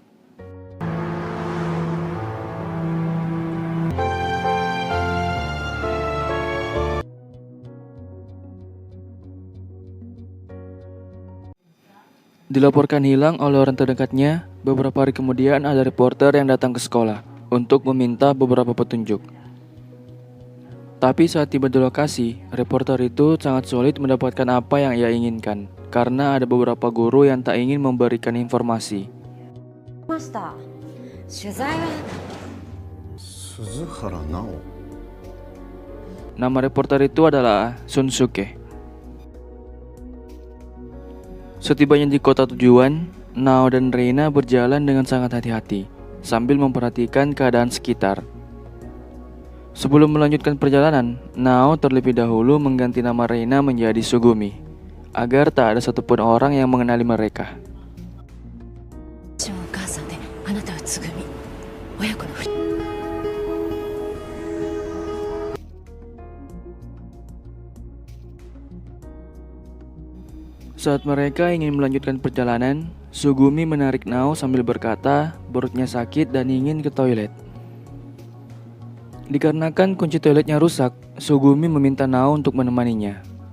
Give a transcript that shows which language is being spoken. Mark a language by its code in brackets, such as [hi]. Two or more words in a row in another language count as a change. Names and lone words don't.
[id] Dilaporkan hilang oleh orang terdekatnya, beberapa hari kemudian ada reporter yang datang ke sekolah untuk meminta beberapa petunjuk. Tapi saat tiba di lokasi, reporter itu sangat sulit mendapatkan apa yang ia inginkan, karena ada beberapa guru yang tak ingin memberikan informasi. [ja] ました。取材は鈴原直。 [id] Nama reporter itu adalah Shunsuke. Setibanya di kota tujuan, Nao dan Reina berjalan dengan sangat hati-hati, sambil memperhatikan keadaan sekitar. Sebelum melanjutkan perjalanan, Nao terlebih dahulu mengganti nama Reina menjadi Sugumi, agar tak ada satupun orang yang mengenali mereka. [ja] 私もお母さんであなたはつぐみ。親子のふり。 [id] Saat mereka ingin melanjutkan perjalanan, Sugumi menarik Nao sambil berkata perutnya sakit dan ingin ke toilet. Dikarenakan kunci toiletnya rusak, Sugumi meminta Nao untuk menemaninya.